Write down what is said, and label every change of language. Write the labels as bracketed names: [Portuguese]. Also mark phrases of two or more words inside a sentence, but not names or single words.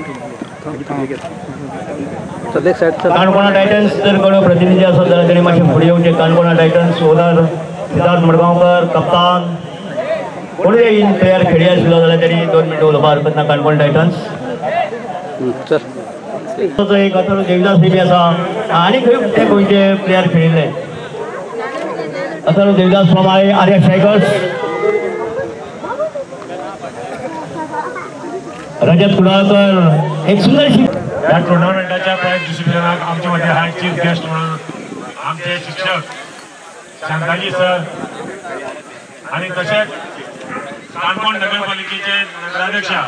[Konkani] काणकोणा टायटन्स जर कोण प्रतिनिधी आसत जाल्यार तेणी मातशें फुडें येवचें. काणकोणा टायटन्स ओनर सिद्धार्थ मडगांवकर कप्तान कोणूय प्लेयर खेळी आसलो जाल्यार तेणी 2 मिनटां उलोवपाक हरकत ना. काणकोण टायटन्स एक अथर्व देवदास बी आसा आनी खंय ते गोंयचे प्लेयर खेळिल्ले. अथर्व देवदास प्रमाणे आर्या शेखर्स रजत कुडाळकर एक सुंदरशी [Marathi] या टुर्नामेंटाच्या प्राइज डिस्ट्रिब्युशनाक आमचे मध्ये हाय [English] chief guest [Marathi] म्हणून आमचे शिक्षक शांताजी सर आणि तसेच काणकोण नगरपालिकेचे नगराध्यक्ष